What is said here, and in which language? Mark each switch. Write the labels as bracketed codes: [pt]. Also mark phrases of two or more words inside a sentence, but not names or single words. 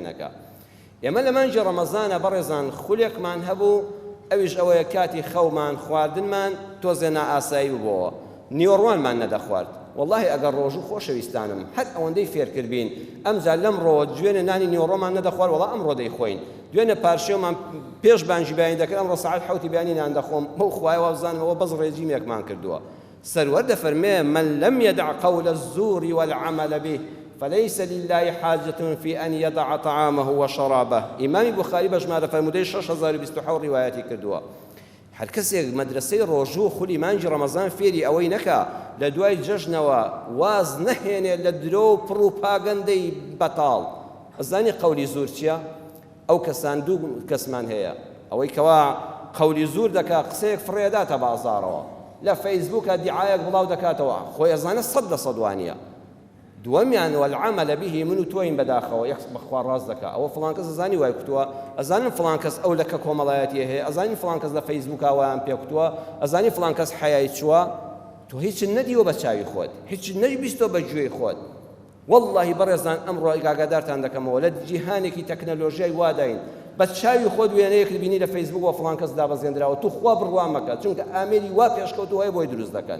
[ckb] نەکا ئێمە لە مانجی ڕەمەزانە بەڕێزان خولێکمان هەبوو ئەویش ئەوەیە کاتی خەومان خواردنمان تۆزێ نائاسایی بووەوە نیوەڕوانمان نەدەخوارد والله ئەگەر ڕۆژوو خۆشەویستانم هەر ئەوەندەی فێرکردبین ئەمجا لەم ڕۆ دوێنێ نانی نیوەڕۆمان نەدەخوارد وەڵا ئەمڕۆ دەیخۆین دوێنێ پارشێومان پێش بانجی بیانی دەکرد ئەمڕۆ سەعات حەوتی بیانی نان دەخۆم بەو خوایە وابزانمەوە بەس ڕێجیمێکمان کردووە سەروەر دەفەرمێ [ar] من لم يدع قول الزور والعمل به فليس لله حاجة في أن يدع طعامه وشرابه [ckb] إمام بخاري بجمع فرمودي 6027 رواياتي كردوا هەر کەسێک مەدرسەی ڕۆژوو خولی مانگی ڕەمەزان فێری ئەوەی نەکا لە دوای جەژنەوە واز نەهێنێ لە درۆ و پڕوپاگەندەی بەتاڵ. ئەزانی قەولی زوور چییە؟ ئەو کەسان دوو کەسمان هەیە، ئەوەی کەوا قەولی زوور دەکا قسەیەک فڕێداتە بازاڕەوە لە فەیسبووکە دیعایەک بڵاو دەکاتەوە، خۆی ئەزانە 100% وانە. دووەمیان [ar] والعمل به [ckb] من و تۆین بەداخەوە یەک بەخوا ڕاست دەکا، ئەوە فڵان کەس ئەزانی وای کوتووە، ئەزانم فڵان کەس ئەو لەکە کۆمەڵایەتی هەیە، ئەزانی فڵان کەس لە فەیسبووکا وایان پێ کوتووە، ئەزانی فڵان کەس حەیای چووە، تۆ هیچ نەدیوە بە چاوی خۆت، هیچ نەیبیستۆ بە گوێی خۆت. واللهی بەڕێزان ئەمڕۆ ئاگادارتان دەکەمەوە لە جیهانێکی تەکنەلۆژیای واداین بە چاوی خۆت وێنەیەک بینی لە فەیسبووک و فڵان کەس دابەزێنراوە، تو خوا بڕوا مەکە، چونکە ئامێری وا پێشکەوتووە هەیە بۆی دروست دەکەن.